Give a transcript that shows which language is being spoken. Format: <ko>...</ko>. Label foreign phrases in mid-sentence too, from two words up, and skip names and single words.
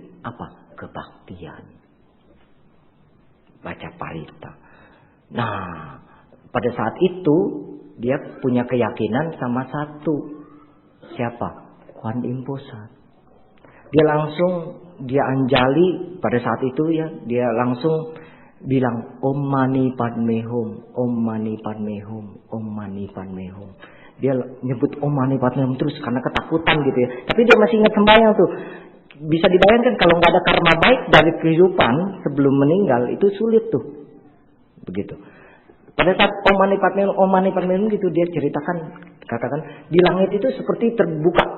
<id>Apa? Kebaktian. Baca parita. Nah, pada saat itu dia punya keyakinan sama satu. Siapa? Kuan Im Posat. Dia langsung, dia anjali pada saat itu ya, dia langsung bilang</id> <sa>Om Mani Padme Hum, Om Mani Padme Hum, Om Mani Padme Hum.</sa> <id>Dia nyebut</id> <sa>Om Mani Padme Hum</sa> <id>terus karena ketakutan gitu ya. Tapi dia masih ingat sembahyang tuh. Bisa dibayangkan kalau nggak ada karma baik dari kehidupan sebelum meninggal itu sulit tuh. Begitu. Pada saat</id> <sa>Om Mani Padme Hum, Om Mani Padme Hum</sa> <id>gitu dia ceritakan, katakan di langit itu seperti terbuka.</id>